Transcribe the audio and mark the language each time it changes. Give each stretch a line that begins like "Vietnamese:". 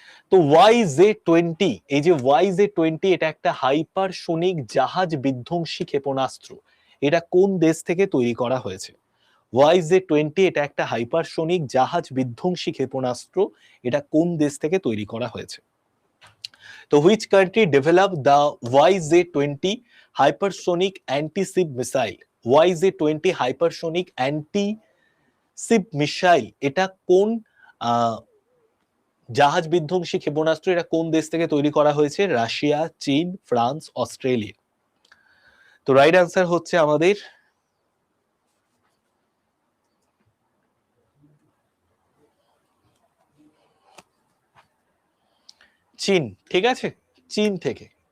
Bangla: তো YJ-20, এই যে YJ-20 এটা একটা হাইপারসোনিক জাহাজ বিধ্বংসী ক্ষেপণাস্ত্র, এটা কোন দেশ থেকে তৈরি করা হয়েছে? YJ-20 এটা একটা হাইপারসোনিক জাহাজ বিধ্বংসী ক্ষেপণাস্ত্র, এটা কোন দেশ থেকে তৈরি করা হয়েছে?
English: তো which country developed the YJ-20 hypersonic anti-ship missile?
Bangla: YJ-20
English: hypersonic anti-ship missile
Bangla: এটা কোন জাহাজ বিধ্বংসী ক্ষেপণাস্ত্র, এটা কোন দেশ থেকে তৈরি করা হয়েছে? রাশিয়া, চীন, ফ্রান্স, অস্ট্রেলিয়া। তো রাইট অ্যান্সার হচ্ছে আমাদের চীন, ঠিক আছে, চীন থেকে।